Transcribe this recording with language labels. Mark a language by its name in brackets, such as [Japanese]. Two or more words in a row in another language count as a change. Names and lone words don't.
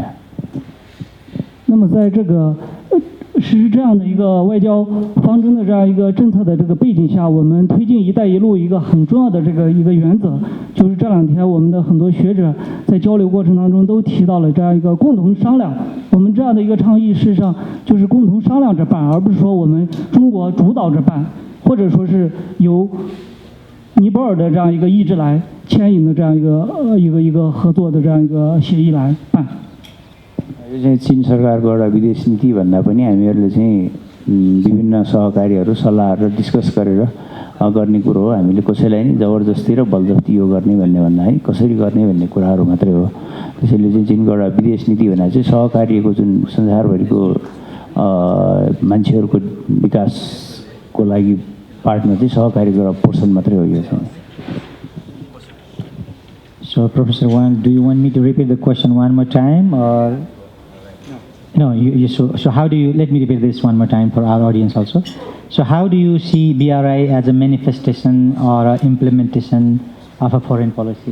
[Chinese] 那么在这个实施这样的一个外交方针的这样一个政策的这个背景下，我们推进“一带一路”一个很重要的这个一个原则，就是这2天我们的很多学者在交流过程当中都提到了这样一个共同商量。我们这样的一个倡议，事实上就是共同商量着办，而不是说我们中国主导着办，或者说是由尼泊尔的这样一个意志来牵引的这样一个合作的这样一个协议来办。 [Nepali] यो चाहिँ चीन सरकारको एउटा विदेश नीति भन्दा पनि हामीहरूले चाहिँ विभिन्न सहकारीहरू सल्लाहहरू डिस्कस गरेर गर्ने कुरो हो। हामीले कसैलाई नि जबरजस्ती र बलजफ्ती यो गर्ने भन्ने भन्दा है कसरी गर्ने भन्ने कुराहरू मात्रै हो। त्यसैले चाहिँ चीनको एउटा विदेश नीति भन्दा चाहिँ सहकारीको जुन संसारभरिको मान्छेहरूको विकासको लागि पार्टमा चाहिँ सहकारीको एउटा पोर्सन मात्रै हो यो चाहिँ। [English] So, Professor Wang, do you want me to repeat the question one more time, or no? So how do you? Let me repeat this one more time for our audience also. So, how do you see BRI as a manifestation or a implementation of a foreign policy?